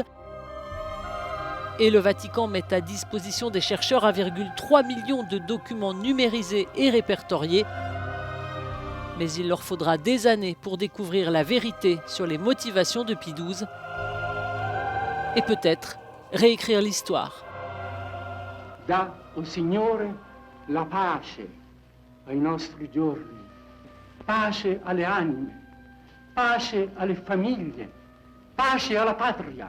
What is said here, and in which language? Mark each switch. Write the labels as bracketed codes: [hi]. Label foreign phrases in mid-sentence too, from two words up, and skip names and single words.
[fr] Et le Vatican met à disposition des chercheurs 1,3 million de documents numérisés et répertoriés. Mais il leur faudra des années pour découvrir la vérité sur les motivations de Pie XII et peut-être réécrire l'histoire. [it] Dà o Signore la pace ai nostri giorni, pace alle anime, pace alle famiglie, pace alla patria.